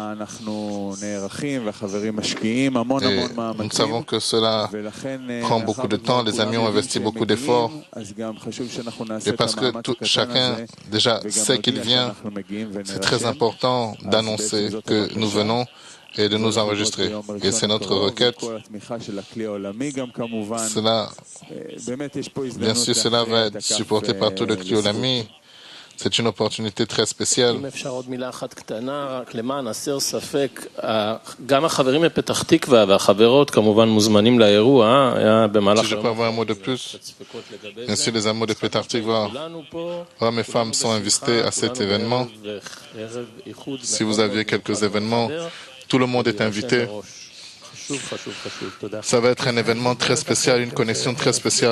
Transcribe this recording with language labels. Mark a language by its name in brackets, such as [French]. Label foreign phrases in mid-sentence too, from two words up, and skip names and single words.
[French] Nous savons que cela prend beaucoup de temps, les amis ont investi beaucoup d'efforts, et parce que chacun déjà sait qu'il vient, c'est très important d'annoncer que nous venons et de nous enregistrer. Et c'est notre requête. Cela, bien sûr, cela va être supporté par tout le [Hebrew] כלי עולמי. [French] C'est une opportunité très spéciale. [Hebrew] גם החברים מפתח תקווה והחברות כמובן מוזמנים לאירוע, היה במהלך... [French] Si je peux avoir un mot de plus, bien sûr les amours de Petah Tikva, hommes et femmes sont invités à cet événement. Si vous aviez quelques événements, tout le monde est invité. Ça va être un événement très spécial, une connexion très spéciale.